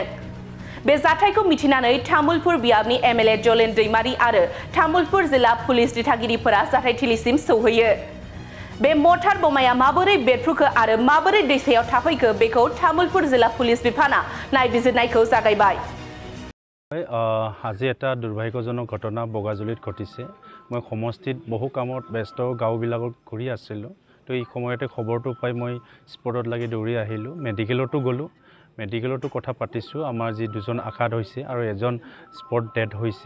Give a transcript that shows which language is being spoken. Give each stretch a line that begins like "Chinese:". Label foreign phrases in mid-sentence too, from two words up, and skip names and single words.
Bodo: बे जाथायखौ मिथिनानै तामुलपुर बियाबनि एमएलए जलेन दैमारी आरो तामुलपुर जिल्ला पुलिस दिथागिरिफोरा जाथायथिलिसिम सौहैयो। बे मर्टार बमाया माबोरै बेरफ्रुखो आरो माबोरै दैसायाव थाफैखो बेखौ तामुलपुर जिल्ला पुलिस बिफाना नायबिजिरनायखौ जागायबाय।
Assamese: আজি এটা দুৰ্ভাগ্যজনক ঘটনা বগাজুলিত ঘটিছে। মই সমষ্টিত বহু কামত ব্যস্ত গাঁওবিলাকত ঘূৰি আছিলোঁ। তো এই সময়তে খবৰটো পাই মই স্পটত লাগি দৌৰি আহিলোঁ। মেডিকেলতো গ'লোঁ। মেডিকেলতো কথা পাতিছোঁ। আমাৰ যি দুজন আঘাত হৈছে আৰু এজন
English: spot dead
Assamese: হৈছে।